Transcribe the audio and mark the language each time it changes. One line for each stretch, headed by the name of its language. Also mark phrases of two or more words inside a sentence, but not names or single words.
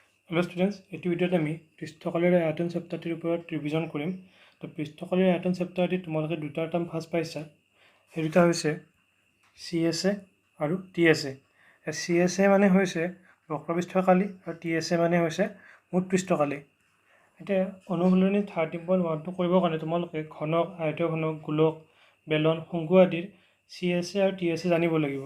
English: Hello students
Assamese: এটা ভিডিঅ'ত আমি পৃষ্ঠকালিৰ আয়তন চেপ্টাৰটোৰ ওপৰত ৰিভিজন কৰিম। তো পৃষ্ঠকালিৰ আয়তন চেপ্টাৰটো তোমালোকে দুটা
English: term first
Assamese: पाइছা। সেই দুটা হৈছে CSA আৰু TSA। CSA মানে হৈছে বক্ৰপৃষ্ঠকালি আৰু TSA মানে হৈছে মুঠ পৃষ্ঠকালি। এতিয়া অনুশীলনী 13.1 কৰিবৰ কাৰণে তোমালোকে ঘনক, আয়তীয় ঘনক, গোলক, বেলন, শংকু আদিৰ CSA আৰু TSA জানিব লাগিব।